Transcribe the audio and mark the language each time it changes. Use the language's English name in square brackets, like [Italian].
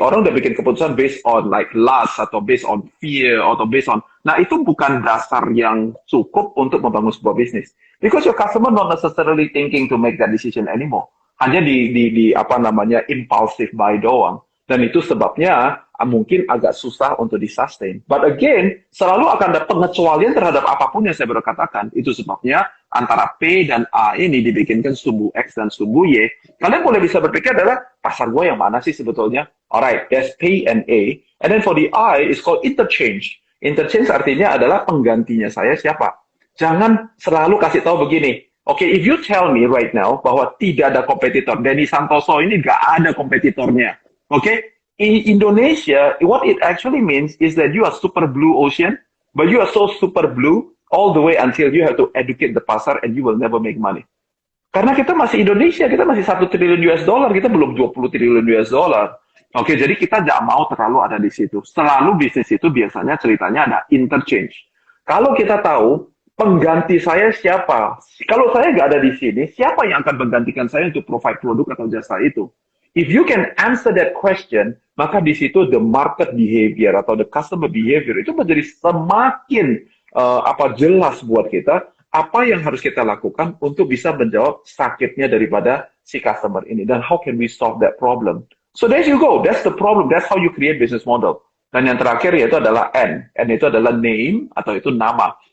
[Indonesian] Orang udah bikin keputusan [English] based on like lust, [Indonesian] atau [English] based on fear, [Indonesian] atau based on... Nah, itu bukan dasar yang cukup untuk membangun sebuah bisnis. [English] Because your customer not necessarily thinking to make that decision anymore. [Indonesian] Hanya di impulsive buy doang. Dan itu sebabnya mungkin agak susah untuk disustain. [English] But again, [Indonesian] selalu akan ada pengecualian terhadap apapun yang saya baru katakan. Itu sebabnya antara P dan A ini dibikinkan sumbu X dan sumbu Y. Kalian boleh bisa berpikir adalah pasar gue yang mana sih sebetulnya? [English] Alright, there's P and A. And then for the I, it's called interchange. [Indonesian] Interchange artinya adalah penggantinya saya siapa? Jangan selalu kasih tahu begini. [English] Okay, if you tell me right now [Indonesian] bahwa tidak ada kompetitor, Denny Santoso ini gak ada kompetitornya. [English] Okay, in Indonesia, what it actually means is that you are super blue ocean, but you are so super blue all the way until you have to educate the pasar and you will never make money. [Indonesian] Karena kita masih Indonesia, kita masih 1 triliun US dollar, kita belum 20 triliun US dollar. Oke, jadi kita tidak mau terlalu ada di situ. Selalu bisnis itu biasanya ceritanya ada interchange. Kalau kita tahu pengganti saya siapa, kalau saya nggak ada di sini, siapa yang akan menggantikan saya untuk provide produk atau jasa itu? [English] If you can answer that question, [Indonesian] maka di situ [English] the market behavior [Indonesian] atau [English] the customer behavior [Indonesian] itu menjadi semakin jelas buat kita apa yang harus kita lakukan untuk bisa menjawab sakitnya daripada si customer ini dan [English] how can we solve that problem. So there you go, that's the problem, that's how you create business model. [Indonesian] Dan yang terakhir yaitu adalah N itu adalah name atau itu nama.